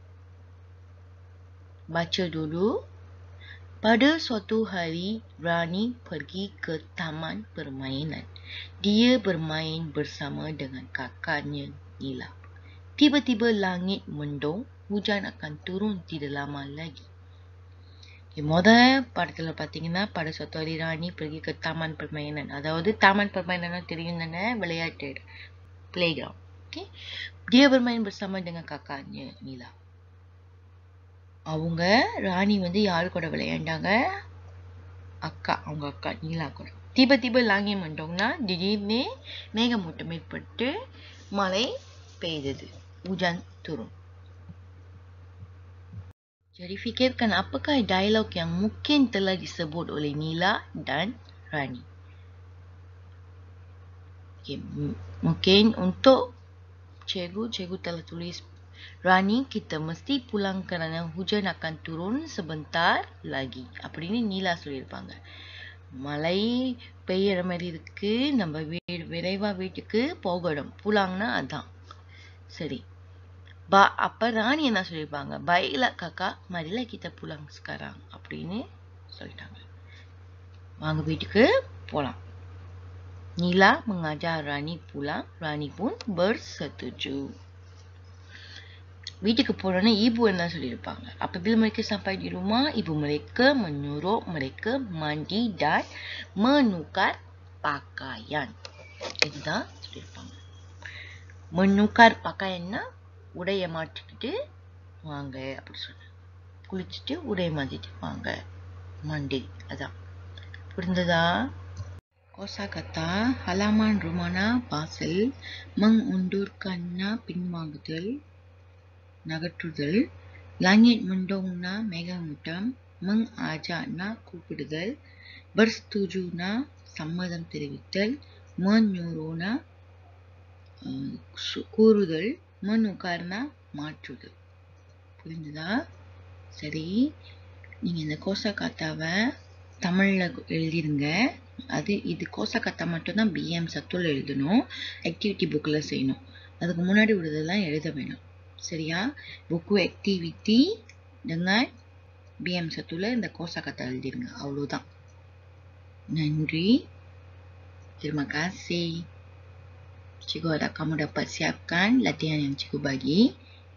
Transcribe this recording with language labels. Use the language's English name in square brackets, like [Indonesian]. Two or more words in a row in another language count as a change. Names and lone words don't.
[Malay] Baca dulu. Pada suatu hari, Rani pergi ke taman permainan. Dia bermain bersama dengan kakaknya Nila. Tiba-tiba langit mendung, hujan akan turun tidak lama lagi. [Tamil] படத்துல பாத்தீங்கன்னா [Malay] pada suatu hari Rani pergi ke taman permainan. [Tamil] அதாவது [Malay] taman permainan [Tamil] தெரியும் தானே, விளையாட்டு playground. Okay? [Malay] Dia bermain bersama dengan kakaknya Nila. [Tamil] அவங்க ராணி வந்து யாரு கூட விளையாண்டாங்க? அவங்க அக்கா நீலா கூட. [Malay] tiba-tiba langit mendung [Tamil] னா திடீர்னு மேகமூட்டம் ஏற்பட்டு மழை பெய்தது, [Malay] hujan turun. Jadi fikirkan apakah dialog yang mungkin telah disebut oleh Nila dan Rani. Okay, mungkin untuk cikgu telah tulis Rani, kita mesti pulang kerana hujan akan turun sebentar lagi. [Tamil] அப்படின்னு நீலா சொல்லியிருப்பாங்க. மழை பெய்யற மாதிரி இருக்கு, நம்ம விரைவா வீட்டுக்கு போகணும். புலாங்னா அதான். சரி. அப்ப ராணி என்ன சொல்லியிருப்பாங்க? [Malay] Baiklah kakak, marilah kita pulang sekarang. [Tamil] அப்படின்னு சொல்லிட்டாங்க. வாங்க வீட்டுக்கு போலாம். [Malay] Nila mengajar Rani pulang. Rani pun bersetuju. [Tamil] வீட்டுக்கு போறோன்னா ibu என்ன சொல்லியிருப்பாங்க? [Malay] Apabila mereka sampai di rumah, ibu mereka menyuruh mereka mandi dan menukar pakaian. [Tamil] இதுதான் சொல்லியிருப்பாங்க. [Malay] menukar pakaian [Tamil] னா உடைய மாற்றிக்கிட்டு வாங்க அப்படி சொல்ல. குளிச்சுட்டு உடைய மாத்திட்டு வாங்க. மண்டி அதான். புரிந்ததா? [Malay] Kosakata halaman rumana pasal mengundurkanna [Tamil] பின்வாங்குதல் நகற்றுதல், [Malay] langit mendungna மேகமூட்டம், mengajakna கூப்பிடுதல், bersetujuna [Tamil] சம்மதம் தெரிவித்தல், [Malay] menyuruhna கூறுதல், menukarna மாற்றுதல். [Tamil] புரிந்ததா? சரி, நீங்க இந்த கோசகத்தாவை தமிழ்ல எழுதிருங்க. இது கோசகத்தா மட்டும்தான் BM சத்துல எழுதணும், [English] activity book [Tamil] செய்யணும். அதுக்கு முன்னாடி உள்ளதெல்லாம் எழுத வேணும். சரியா? [Malay] buku aktiviti dengan BM [Tamil] சத்துல இந்த கோசகத்தா எழுதிருங்க. அவ்வளவுதான். நன்றி. [Malay] Terima kasih. Cikgu harap kamu dapat siapkan latihan yang cikgu bagi.